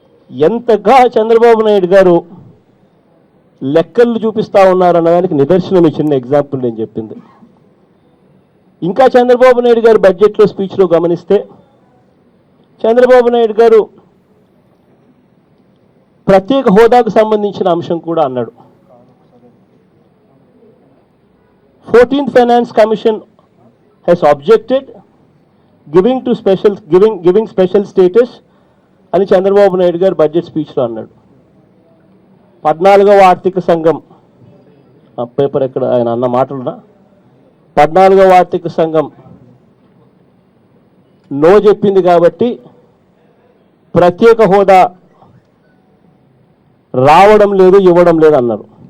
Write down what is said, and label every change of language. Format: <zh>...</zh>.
<te>ఎంతగా చంద్రబాబు నాయుడు గారు లెక్కలు చూపిస్తూ ఉన్నారు అన్నదానికి నిదర్శనం ఈ చిన్న ఎగ్జాంపుల్ నేను చెప్పింది. ఇంకా చంద్రబాబు నాయుడు గారు బడ్జెట్లో స్పీచ్లో గమనిస్తే చంద్రబాబు నాయుడు గారు ప్రత్యేక హోదాకు సంబంధించిన అంశం కూడా అన్నాడు.</te> <en>14th Finance Commission has objected giving special status</en> <te>అని చంద్రబాబు నాయుడు గారు బడ్జెట్ స్పీచ్లో అన్నాడు. 14వ ఆర్థిక సంఘం పేపర్ ఎక్కడ ఆయన అన్న మాటలున్నా 14వ ఆర్థిక సంఘం నో చెప్పింది కాబట్టి ప్రత్యేక హోదా రావడం లేదు, ఇవ్వడం లేదు అన్నారు.</te>